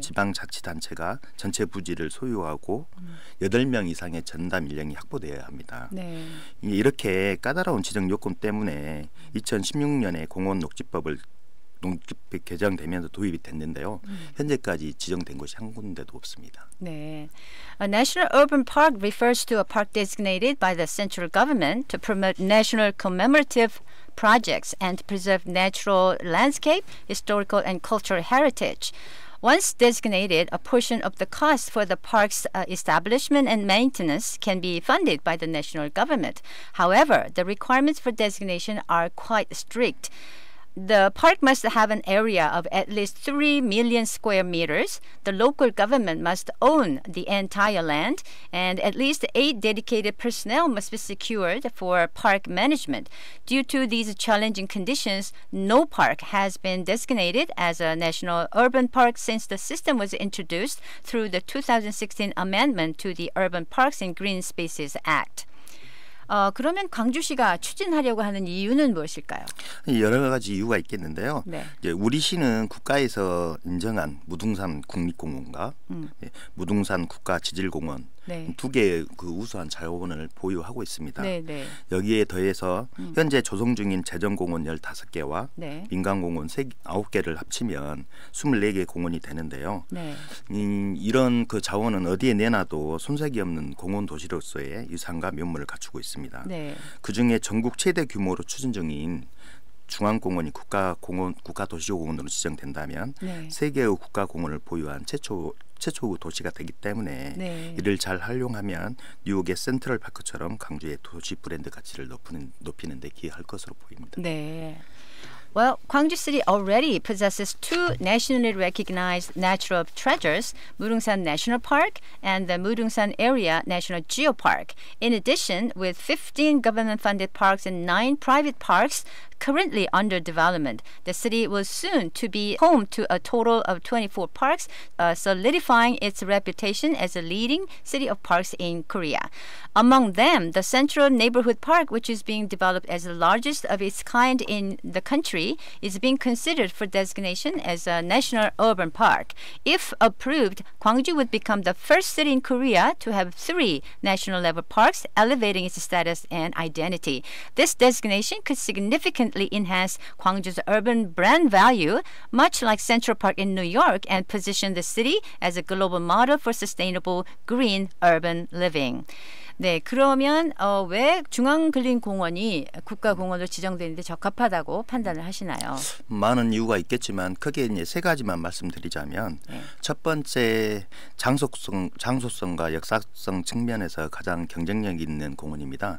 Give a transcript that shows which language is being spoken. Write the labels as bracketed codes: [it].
[ko] 지방자치단체가 전체 부지를 소유하고 8명 이상의 전담 인력이 확보되어야 합니다. 네. 이렇게 까다로운 지정 요건 때문에 2016년에 공원녹지법을 농지법 개정되면서 도입이 됐는데요. 현재까지 지정된 곳이 한 군데도 없습니다. 네. [en] A national urban park refers to a park designated by the central government to promote national commemorative projects and preserve natural landscape, historical and cultural heritage. Once designated, a portion of the cost for the park's establishment and maintenance can be funded by the national government. However, the requirements for designation are quite strict. The park must have an area of at least 3 million square meters. The local government must own the entire land, and at least 8 dedicated personnel must be secured for park management. Due to these challenging conditions, no park has been designated as a national urban park since the system was introduced through the 2016 amendment to the Urban Parks and Green Spaces Act. [ko] 그러면 광주시가 추진하려고 하는 이유는 무엇일까요? 여러 가지 이유가 있겠는데요. 네. 이제 우리 시는 국가에서 인정한 무등산 국립공원과 무등산 국가지질공원 네. 두 개의 그 우수한 자원을 보유하고 있습니다. 네, 네. 여기에 더해서 현재 조성 중인 재정공원 15개와 네. 민간공원 9개를 합치면 24개 공원이 되는데요. 네. 이런 그 자원은 어디에 내놔도 손색이 없는 공원 도시로서의 유산과 면모를 갖추고 있습니다. 네. 그중에 전국 최대 규모로 추진 중인 중앙공원이 국가도시공원으로 지정된다면 네. 세계의 국가공원을 보유한 최초 도시가 되기 때문에 네. 이를 잘 활용하면 뉴욕의 센트럴파크처럼 광주의 도시 브랜드 가치를 높이는 데 기여할 것으로 보입니다. 네. [en] Well, Gwangju City already possesses 2 nationally recognized natural treasures, Murungsan National Park and the Murungsan Area National Geopark. In addition, with 15 government-funded parks and 9 private parks currently under development, the city will soon to be home to a total of 24 parks, solidifying its reputation as a leading city of parks in Korea. Among them, the Central Neighborhood Park, which is being developed as the largest of its kind in the country, is being considered for designation as a national urban park. If approved, Gwangju would become the first city in Korea to have 3 national level parks, elevating its status and identity. This designation could significantly enhance Gwangju's urban brand value, much like Central Park in New York, and position the city as a global model for sustainable green urban living. [ko] 네, 그러면 왜 중앙근린공원이 국가공원으로 지정되는데 적합하다고 판단을 하시나요? 많은 이유가 있겠지만 크게 이제 3가지만 말씀드리자면 첫 번째 장소성과 역사성 측면에서 가장 경쟁력 있는 공원입니다.